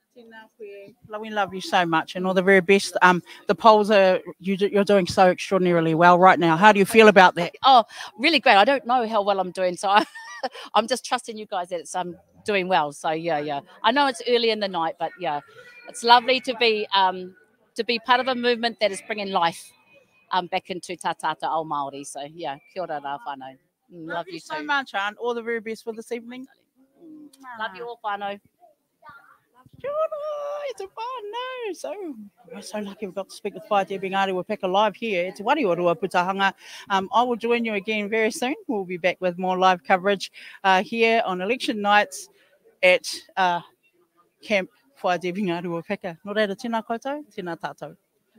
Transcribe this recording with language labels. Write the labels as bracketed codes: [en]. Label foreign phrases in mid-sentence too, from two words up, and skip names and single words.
[en] We love you so much, and all the very best. The polls you're doing so extraordinarily well right now. How do you feel about that? Oh, really great. I don't know how well I'm doing, so I'm just trusting you guys that it's doing well. So yeah. I know it's early in the night, but yeah, it's lovely to be part of a movement that is bringing life back into [mi] Tātata o Māori. [en] So yeah, [mi] kia ora rā whānau. [en] Love you so much, Aunt. All the very best for this evening. Love you all, whānau. It's a whānau. So we're so lucky we've got to speak with Whai Deb Ngarewa-Packer live here at Te Wareorua Putahanga. I will join you again very soon. We'll be back with more live coverage here on election nights at camp for Deb Ngarewa-Packer. [mi] No reira, tēnā koutou, tēnā tātou.